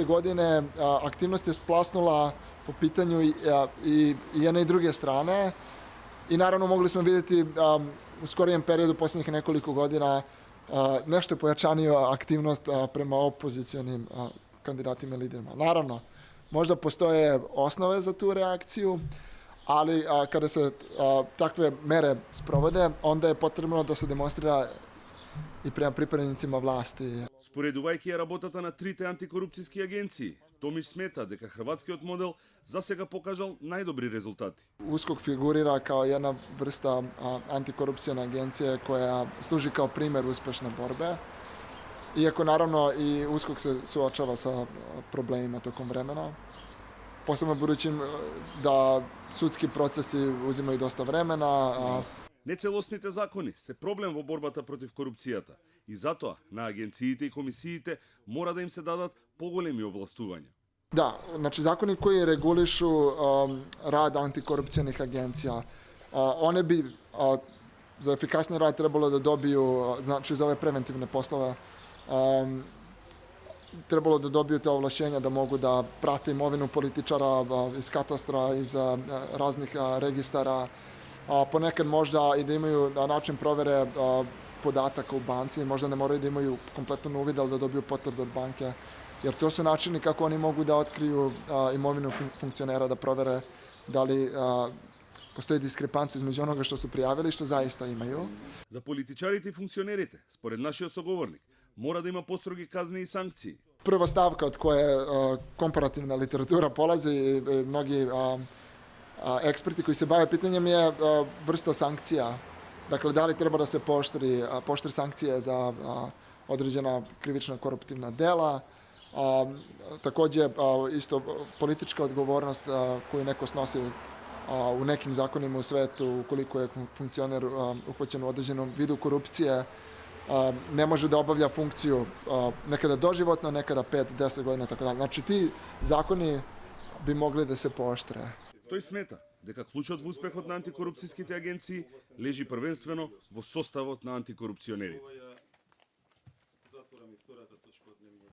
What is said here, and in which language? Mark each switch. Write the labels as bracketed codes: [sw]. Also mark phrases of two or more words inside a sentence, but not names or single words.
[sr] godine, aktivnost je splasnula po pitanju i jedne i druge strane i naravno mogli smo vidjeti u skorijem periodu posljednjih nekoliko godina nešto pojačaniju aktivnost prema opozicionim kandidatima i liderima. Naravno, možda postoje osnove za tu reakciju, ali kada se takve mere sprovode, onda je potrebno da se demonstrira и према припредницima власти. [mk] Споредувајќи ја работата на трите антикорупцијски агенции, Томич смета дека хрватскиот модел засега покажал најдобри резултати. [sr] USKOK figurira kao jedna vrsta antikorupcijne agencije koja služi kao primjer uspešne borbe. Iako naravno i USKOK se suočava sa problemima tokom vremena. Posebno budući da sudski procesi uzimaju dosta vremena. [mk] Нецелосните закони се проблем во борбата против корупцијата и затоа на агенциите и комисиите мора да им се дадат поголеми овластувања. [sr] Da, znači zakoni koji regulišu rad antikorupcijnih agencija, one bi za efikasni rad trebalo da dobiju, znači za ove preventivne poslove, trebalo da dobiju te ovlašćenja da mogu da prate imovinu političara iz katastra, iz raznih registara, ponekad možda i da imaju način provere podataka u banci, možda ne moraju da imaju kompletan uvid, ali da dobiju potvrdu od banke, jer to su načini kako oni mogu da otkriju imovinu funkcionera, da provere da li postoji diskrepancija između onoga što su prijavili i što zaista imaju. [mk] За политичарите и функционерите, според нашиот соговорник, мора да има построги казни и санкции. [sr] Prva stavka od koje komparativna literatura polazi i mnogi eksperti koji se bave pitanjem je vrsta sankcija. Dakle, da li treba da se poštri sankcije za određena krivična koruptivna dela, takođe isto politička odgovornost koju neko snosi u nekim zakonima u svetu ukoliko je funkcioner uhvaćen u određenom vidu korupcije, ne može da obavlja funkciju nekada doživotno, nekada 5-10 godina, tako dalje. Znači ti zakoni bi mogli da se pooštre. [mk] Тој смета дека клучот во успехот на антикорупцијските агенции лежи првенствено во составот на антикорупционерите.